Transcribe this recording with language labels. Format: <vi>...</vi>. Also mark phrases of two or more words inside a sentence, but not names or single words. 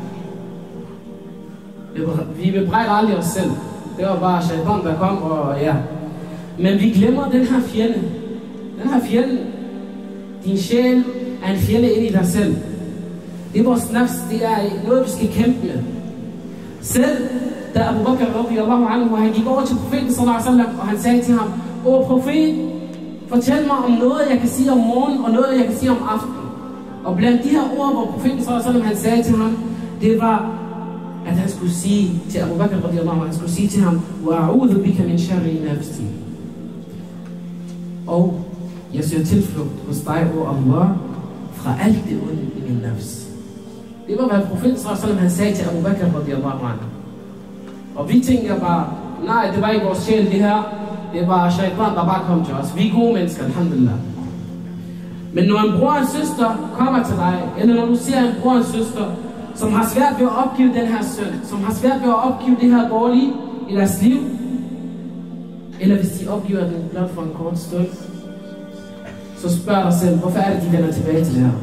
<da>Vi bebrejder aldrig os selv. Det var bare shaitan, der kom, og ja. Men vi glemmer den her fjende. Den her fjende, din sjæl, er en fjende ind i dig selv. Det er vores nafs, det er noget, vi skal kæmpe med. Selv da Abu Bakr</da> <ar>رضي الله عنه,</ar> <da>han gik over til profeten</da> <ar>صلى الله عليه وسلم,</ar> <da>og han sagde til ham, åh profet, Fortæl mig om noget, jeg kan sige om morgenen, og noget, jeg kan sige om aftenen. Og blandt de her ord, hvor profeten</da> <ar>صلى الله عليه وسلم</ar> <da>han sagde til ham, det var, at han skulle sige til Abu Bakr</da> <ar>رضي الله عنه,</ar> <da>han skulle sige til ham,</da> <ar>وأعوذ بك من شر نفسي.</ar> <da>Og jeg søger tilflugt hos dig, o Allah, fra alt det onde i min nafs. Det var, hvad profeten</da> <ar>صلى الله عليه وسلم</ar> <da>han sagde til Abu Bakr</da> <ar>رضي الله عنه.</ar> <da>Og vi tænker bare, nej, det var ikke vores sjæl det her. Det var shaitan, der bare kom til os. Vi er gode mennesker, alhamdulillah. Men når en bror og en søster kommer til dig, eller når du ser en bror og en søster, som har svært ved at opgive den her synd, som har svært ved at opgive det her dårlige i deres liv, eller hvis de opgiver den blot for en kort stund, så spørg dig selv, hvorfor er det, de vender tilbage til det her?</da>